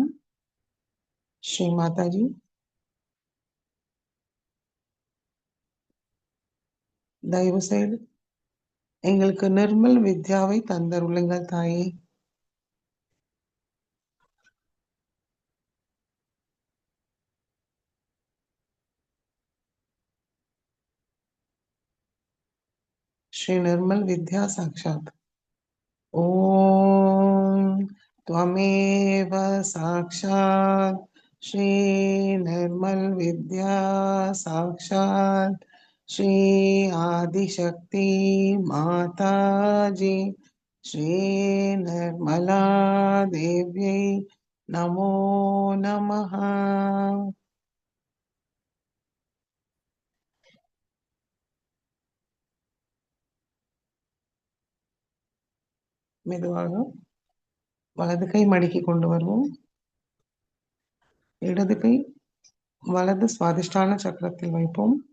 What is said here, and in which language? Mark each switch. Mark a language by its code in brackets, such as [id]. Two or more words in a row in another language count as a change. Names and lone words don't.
[ta] ஸ்ரீ மாதாஜி, தயவு செய்து எங்களுக்கு நிர்மல் வித்யாவை தந்தருளுங்கள் தாயே. [sa] श्री निर्मल विद्या साक्षात। ओम त्वमेव साक्षात श्री निर्मल विद्या साक्षात श्री आदिशक्ति माता जी श्री निर्मला देव्यै नमो नमः। [ta] மெதுவாக வலது கை மடக்கி கொண்டு வருவோம். இடது கை வலது சுவாதிஷ்டான சக்கரத்தில் வைப்போம்.